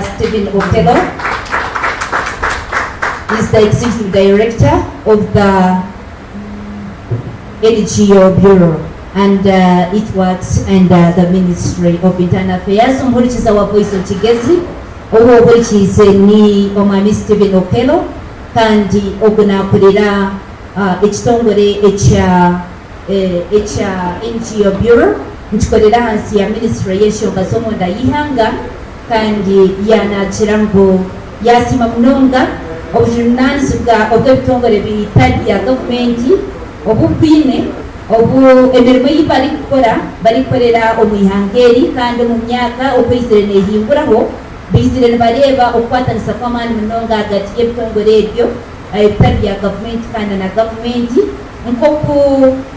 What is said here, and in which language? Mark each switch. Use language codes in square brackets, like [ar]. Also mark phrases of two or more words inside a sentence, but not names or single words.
[en] Stephen Okello. He's the Executive Director of the NGO Bureau, and it works under the Ministry of Internal Affairs. Which is our voice of Kigezi, which is ni Omami Stephen Okello, [nyn] kandi okunakulira ekitongole ekya NGO Bureau nkikolera hansi ya Ministry y'ensonga z'omunda y'ihanga, kandi yanakira ngu yasima munonga obuvunaanyizibwa obw'ebitongole bitali bya gavumenti obubwine emirimo yi balikorera omu ihanga eri, kandi mu myaka okwizire neehinguraho bizire nibareeba okukwatanisa kw'amaani munonga hagati y'ebitongole ebyo ebitali bya gavumenti kandi na gavumenti nk'oku